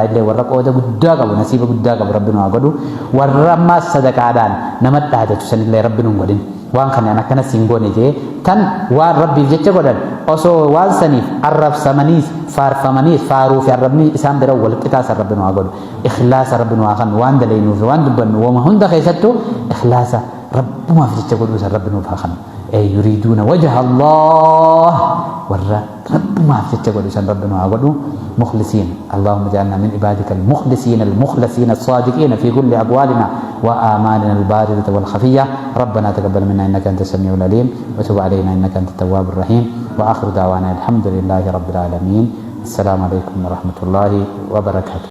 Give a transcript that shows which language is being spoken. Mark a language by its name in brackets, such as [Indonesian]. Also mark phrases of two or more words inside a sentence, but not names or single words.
[Oromo] illee warra qooda guddaa qabu nasiiba guddaa qabu rabbi nu haa godhu warra ammaas sadaqaadhaan nama dhaadatu sanillee rabbi nu godhin waan kanaan akkana singoone jee tan waan rabbiif jecha godhan osoo waan saniif arrabsamaniis faarfamaniis faaruu fi arrabni isaan bira wal qixaasa rabbi nu haa godhu ikhlaasa rabbi nu haa kennu waan daleenuuf waan dubbannu wama hunda keessattuu ikhlaasa rabbumaaf jecha godhu san rabbi nuuf haa kennu [Arabic] يريدون وجه [Oromo] Allah warra rabbumaaf jecha godhu san rabbi nu haa godhu [Arabic] مخلصين اللهم اجعلنا من عبادك المخلصين المخلصين الصادقين في كل أقوالنا وآمالنا الباردة والخفية ربنا تقبل منا إنك أنت السميع العليم وتب علينا إنك أنت التواب الرحيم وآخر دعوانا الحمد لله رب العالمين السلام عليكم ورحمة الله وبركاته